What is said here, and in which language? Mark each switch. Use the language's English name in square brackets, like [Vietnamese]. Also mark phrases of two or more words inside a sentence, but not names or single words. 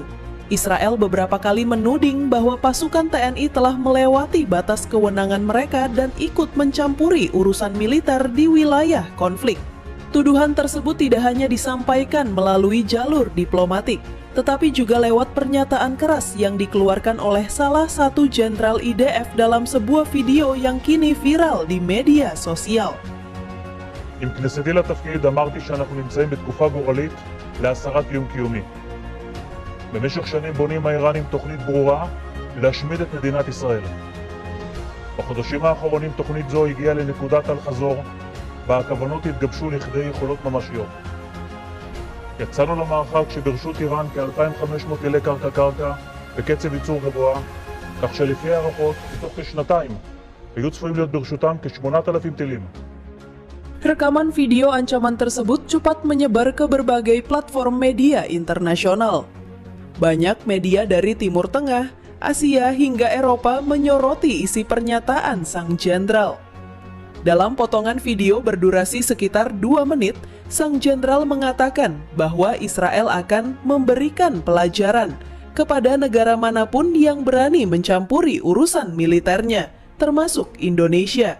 [Indonesian] Israel beberapa kali menuding bahwa pasukan TNI telah melewati batas kewenangan mereka dan ikut mencampuri urusan militer di wilayah konflik. Tuduhan tersebut tidak hanya disampaikan melalui jalur diplomatik, tetapi juga lewat pernyataan keras yang dikeluarkan oleh salah satu jenderal IDF dalam sebuah video yang kini viral di media sosial. [Hebrew] עם כניסתי לתפקיד אמרתי שאנחנו נמצאים בתקופה גורלית להסרת איום קיומי. במשך שנים בונים האיראנים תוכנית ברורה להשמיד את מדינת ישראל. בחודשים האחרונים תוכנית זו הגיעה לנקודת אל-חזור, בה הכוונות התגבשו לכדי יכולות ממשיות. יצאנו למערכה כשברשות איראן כ-2,500 טילי קרקע בקצב ייצור גבוה, כך שלפי הערכות בתוך כשנתיים היו צפויים להיות ברשותם כ-8,000 טילים. [Indonesian] Rekaman video ancaman tersebut cepat menyebar ke berbagai platform media internasional. Banyak media dari Timur Tengah, Asia hingga Eropa menyoroti isi pernyataan sang jenderal. Dalam potongan video berdurasi sekitar 2 menit, sang jenderal mengatakan bahwa Israel akan memberikan pelajaran kepada negara manapun yang berani mencampuri urusan militernya, termasuk Indonesia.